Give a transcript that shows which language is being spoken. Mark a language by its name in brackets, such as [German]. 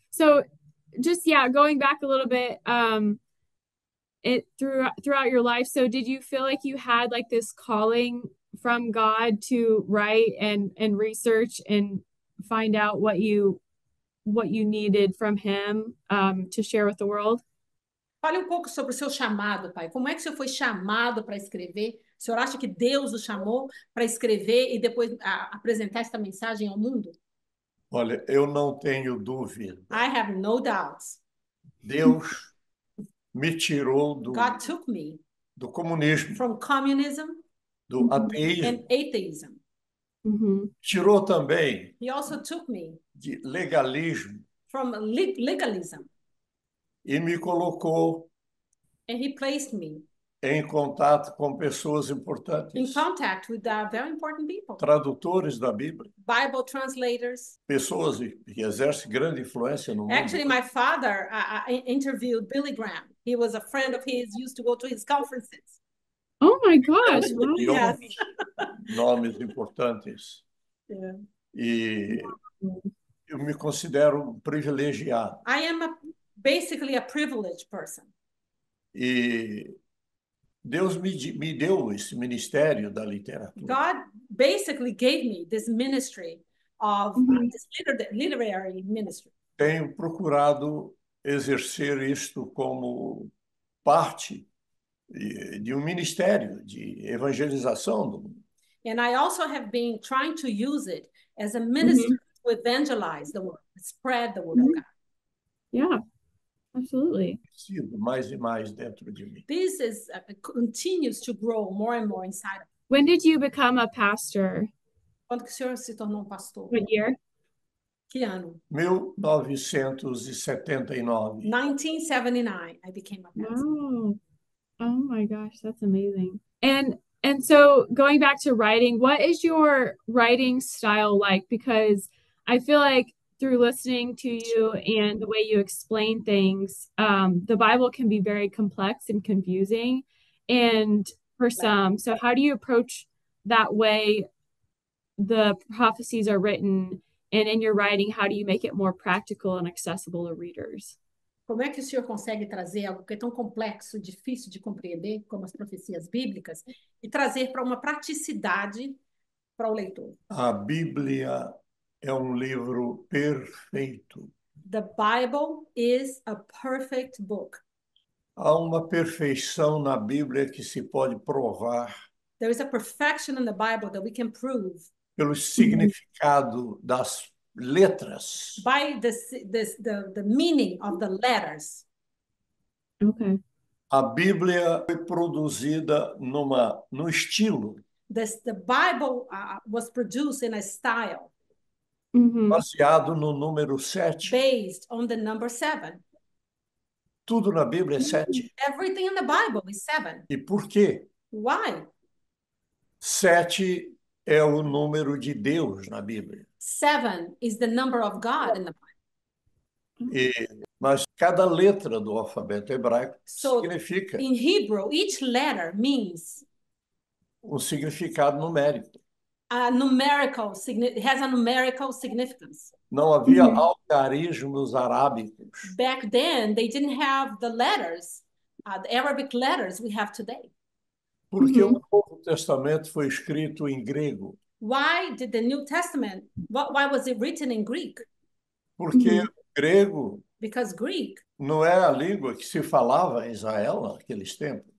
[English] So, just going back a little bit, throughout your life. So, did you feel like you had like this calling from God to write and research and find out what you needed from him to share with the world? [Portuguese] Fale pouco sobre o seu chamado, pai. Como é que o senhor foi chamado para escrever? O senhor acha que Deus o chamou para escrever e depois apresentar essa mensagem ao mundo? Olha, eu não tenho dúvida. [English] I have no doubts. [Portuguese] Deus me tirou [English] God took me [Portuguese] do comunismo, [English] from communism, [Portuguese] do ateísmo, [English] and atheism. [Portuguese] Tirou também [English] He also took me [Portuguese] de legalismo [English] from legalism, [Portuguese] e me colocou [English] and he placed me [Portuguese] em contato com pessoas importantes, [English] in contact with very important people, [Portuguese] tradutores da Bíblia, [English] Bible translators, [Portuguese] pessoas que exercem grande influência no mundo. [English] Actually, my father interviewed Billy Graham. He was a friend of his, used to go to his conferences. Oh my gosh! Yes. [Portuguese] Nomes importantes. [English] Yeah. [Portuguese] E eu me considero privilegiado. [English] I am basically a privileged person. [Portuguese] E Deus me deu esse ministério da literatura. [English] God basically gave me this ministry of this literary ministry. [Portuguese] Tenho procurado exercer isto como parte de ministério de evangelização do mundo. [English] And I also have been trying to use it as a ministry to evangelize the world, spread the word of God. Yeah, absolutely. [Portuguese] Mais e mais dentro de mim. [English] This continues to grow more and more inside of me. When did you become a pastor? [Portuguese] Quando que o senhor se tornou pastor? [English] What year? [Portuguese] Que ano? 1979. [English] 1979, I became a pastor. Wow. Oh my gosh, that's amazing. And so going back to writing, what is your writing style like? Because I feel like through listening to you and the way you explain things, the Bible can be very complex and confusing, and for some. So how do you approach that way the prophecies are written, and in your writing, how do you make it more practical and accessible to readers? [Portuguese] Como é que o senhor consegue trazer algo que é tão complexo, difícil de compreender, como as profecias bíblicas, e trazer para uma praticidade para o leitor? A Bíblia é livro perfeito. [English] The Bible is a perfect book. [Portuguese] Há uma perfeição na Bíblia que se pode provar. [English] There is a perfection in the Bible that we can prove. [Portuguese] Pelo significado das letras. [English] By the meaning of the letters. Okay. [Portuguese] A Bíblia foi produzida no estilo. [English] The Bible was produced in a style. [Portuguese] Baseado no número 7. [English] Based on the number 7. [Portuguese] Tudo na Bíblia é 7. [English] Everything in the Bible is 7. [Portuguese] E por quê? [English] Why? [Portuguese] 7 é o número de Deus na Bíblia. [English] 7 is the number of God in the Bible. [Portuguese] Mas cada letra do alfabeto hebraico significa. [English] In Hebrew, each letter means [Portuguese] significado numérico. [English] It has a numerical significance. [Portuguese] Não havia algarismos arábicos. [English] Back then, they didn't have the letters, the Arabic letters we have today. [Portuguese] Porque o Novo Testamento foi escrito em grego. [English] Why did the New Testament, why was it written in Greek? [Portuguese] Porque o grego [English] Because Greek [Portuguese] não é a língua que se falava em Israel naqueles tempos.